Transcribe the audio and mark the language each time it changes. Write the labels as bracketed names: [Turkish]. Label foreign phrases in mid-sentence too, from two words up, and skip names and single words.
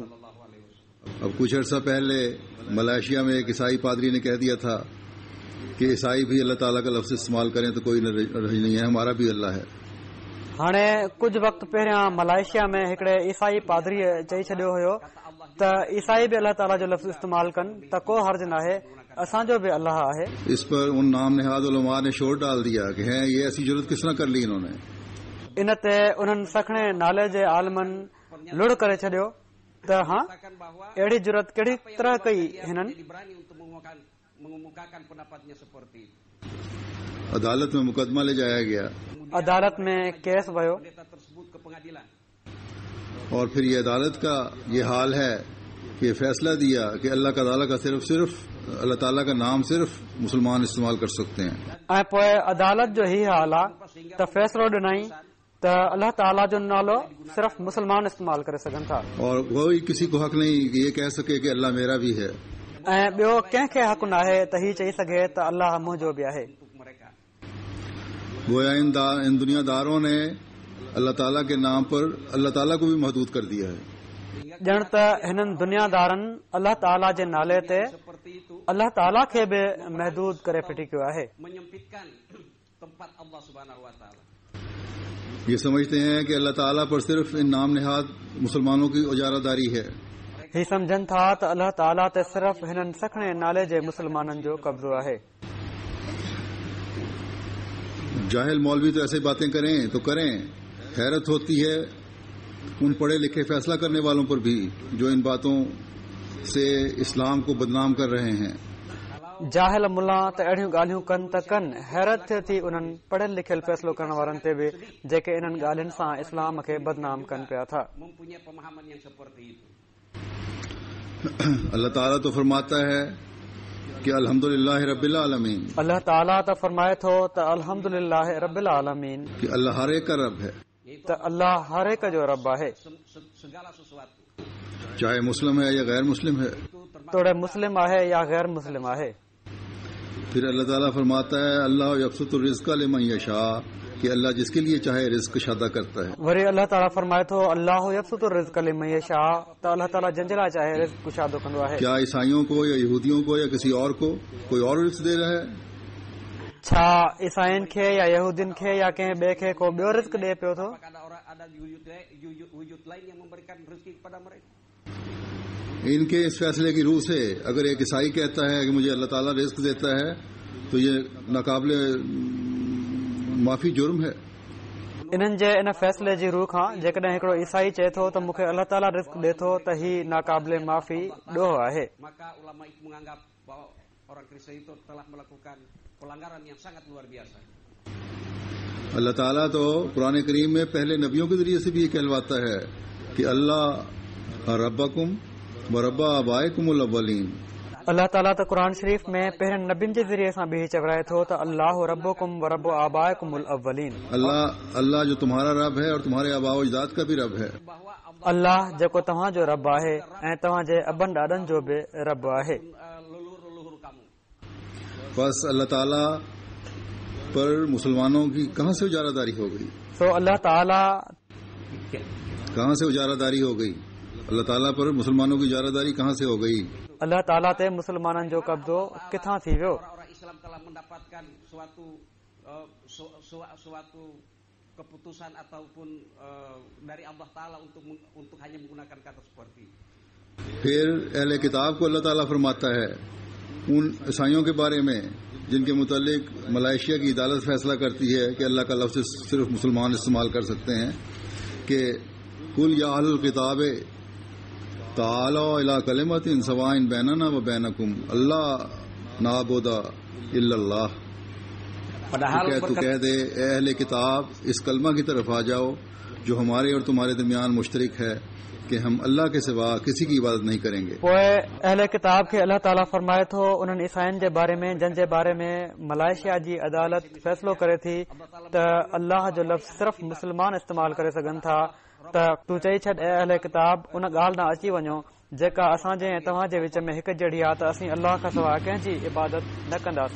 [Urdu] اب کچھ عرصہ پہلے ملائیشیا میں ایک عیسائی پادری نے کہہ دیا تھا کہ عیسائی بھی اللہ تعالیٰ کا لفظ استعمال کریں تو کوئی نہیں ہے، ہمارا بھی اللہ ہے. [Sindhi] हाणे कुझु वक़्तु पहिरियां मलेशिया में हिकिड़े ईसाई पादरीअ चई छॾियो हुयो त ईसाई बि अल्लाह ताला जो लफ़्ज़ इस्तेमाल कनि त को हर्ज नाहे, असांजो बि अल्लाह आहे। [Urdu] اس پر ان نام نہاد علماء نے شور ڈال دیا کہ ہیں یہ ایسی ضرورت کس طرح کر لی انہوں نے. [Sindhi] इन ते उन्हनि सखणे नाले जे आलमनि लुड़ करे छॾियो त हाँ अहिड़ी जरूरत कहिड़ी तरह कई हिननि। [Urdu] عدالت میں مقدمہ لے جایا گیا, [Sindhi] अदालत में केस वियो [Urdu] اور پھر یہ عدالت کا یہ حال ہے کہ یہ فیصلہ دیا کہ اللہ تعالیٰ کا صرف اللہ تعالیٰ کا نام صرف مسلمان استعمال کر سکتے ہیں. [Sindhi] ऐं पोइ अदालत जो ही हाल आहे त फ़ैसिलो ॾिनई त अल्लाह ताला जो नालो सिर्फ़ मुसलमान इस्तेमाल करे सघनि था [Urdu] اور کوئی کسی کو حق نہیں کہ یہ کہہ سکے کہ اللہ میرا بھی ہے. [Sindhi] ऐं ॿियो कंहिंखे हक़ नाहे त ही चई सघे त अल्लाह मुंहिंजो बि आहे। [Urdu] گویا ان دنیاداروں نے اللہ تعالیٰ کے نام پر اللہ تعالیٰ کو بھی محدود کر دیا ہے. [Sindhi] ॼण त हिननि दुनियादारनि अल्लाह ताला जे नाले ते अल्लाह ताला खे बि महदूद करे फिटी कयो आहे। [Urdu] یہ سمجھتے ہیں کہ اللہ تعالیٰ پر صرف ان نام نہاد مسلمانوں کی اجارہ داری ہے. [Sindhi] ही समझनि था त अल्लाह ताला ते सिर्फ़ हिननि सखणे नाले जे मुसलमाननि जो कब्ज़ो आहे। [Urdu] جاہل مولوی تو ایسی باتیں کریں تو کریں، حیرت ہوتی ہے ان پڑھے لکھے فیصلہ کرنے والوں پر بھی جو ان باتوں سے اسلام کو بدنام کر رہے ہیں. [Sindhi] जाहिल मुल्ला त अहिड़ियूं ॻाल्हियूं कनि त कनि, हैरत थिए थी उन्हनि पढ़ियल लिखियल फ़ैसिलो करण वारनि ते बि जेके इन्हनि ॻाल्हियुनि सां इस्लाम खे बदनाम कनि पिया था। [Urdu] اللہ تعالیٰ تو فرماتا ہے کہ [Arabic] الحمد لله رب العالمين, [Sindhi] अल्लाह ताला त फरमाए थो त [Arabic] الحمد لله رب العالمين, [Urdu] کہ اللہ ہر ایک کا رب ہے, [Sindhi] त अल्लाह हर एक जो रब आहे, [Urdu] چاہے مسلم ہے یا غیر مسلم ہے, [Sindhi] तोड़े मुस्लिम आहे या गैर मुस्लिम आहे। [Urdu] پھر اللہ تعالیٰ فرماتا ہے [Arabic] الله يبسط الرزق لمن يشاء, [Urdu] کہ اللہ جس کے لیے چاہے رزق کشادہ کرتا ہے. [Sindhi] वरी अल्लाह ताला फरमाए थो [Arabic] الله يبسط الرزق لمن يشاء, [Sindhi] त अल्लाह ताला जंहिंजे लाइ चाहे रिज़्क़ कुशादो कंदो आहे। [Urdu] کیا عیسائیوں کو یا یہودیوں کو یا کسی اور کو کوئی اور رزق دے رہا ہے? [Sindhi] छा ईसाइन खे या यहूदिन खे या कंहिं ॿिए खे को ॿियो रिस्क ॾे पियो थो? [Urdu] ان کے اس فیصلے کی رو سے اگر ایک عیسائی کہتا ہے کہ مجھے اللہ تعالیٰ رزق دیتا ہے تو یہ ناقابل معافی جرم ہے. [Sindhi] इन्हनि जे इन फैसले जी रूह खां जेकॾहिं हिकिड़ो ईसाई चए थो त मूंखे अल्लाह ताला रिस्क ॾे थो त ही नाकाबिले माफ़ी ॾोह आहे। [Urdu] اللہ تعالیٰ تو قرآن کریم میں پہلے نبیوں کے ذریعے سے بھی یہ کہلواتا ہے کہ [Arabic] الله ربكم ورب آبائكم الأولين. [Sindhi] अल्लाह ताला त कुरान शरीफ़ में पहिरियनि नबियुनि जे ज़रिए सां बि चवराए थो त [Arabic] الله ربكم ورب آبائكم الأولين. [Urdu] اللہ جو تمہارا رب ہے اور تمہارے آباء و اجداد کا بھی رب ہے. [Sindhi] अल्लाह जेको तव्हांजो रब आहे ऐं तव्हांजे अबनि ॾाॾनि जो बि रब आहे। [Urdu] بس اللہ تعالیٰ پر مسلمانوں کی کہاں سے اجارہ داری ہو گئی? [Sindhi] सो अल्लाह ताला [Urdu] کہاں سے اجارہ داری ہو گئی? اللہ تعالیٰ پر مسلمانوں کی اجارہ داری کہاں سے ہو گئی? [Sindhi] अल्लाह ताला ते मुसलमाननि जो कब्ज़ो किथां थी वियो? [Malay] keputusan ataupun dari Allah Taala untuk hanya menggunakan kata seperti. [Urdu] پھر اہل کتاب کو اللہ تعالیٰ فرماتا ہے ان عیسائیوں کے بارے میں جن کے متعلق ملائیشیا کی عدالت فیصلہ کرتی ہے کہ اللہ کا لفظ صرف مسلمان استعمال کر سکتے ہیں کہ [Arabic] قل يا أهل الكتاب تعالوا إلى كلمة سواء بيننا وبينكم ألا نعبد إلا الله. [Urdu] تو کہہ دے اہل کتاب اس کلمہ کی طرف آ جاؤ جو ہمارے اور تمہارے درمیان مشترک ہے کہ ہم اللہ کے سوا کسی کی عبادت نہیں کریں گے. [Sindhi] पोइ अहले किताब खे अल्लाह ताला फरमाए थो उन्हनि ईसाइनि जे बारे में जंहिं जे बारे में मलेशिया जी अदालत फ़ैसिलो करे थी त अल्लाह जो लफ़्ज़ सिर्फ़ मुसलमान इस्तेमाल करे सघनि था त तू चई छॾ अहले किताब उन ॻाल्हि न अची वञो जेका असांजे ऐं तव्हांजे विच में हिकु जहिड़ी आहे त असीं अल्लाह खां सवाइ कंहिंजी इबादत न कंदासीं।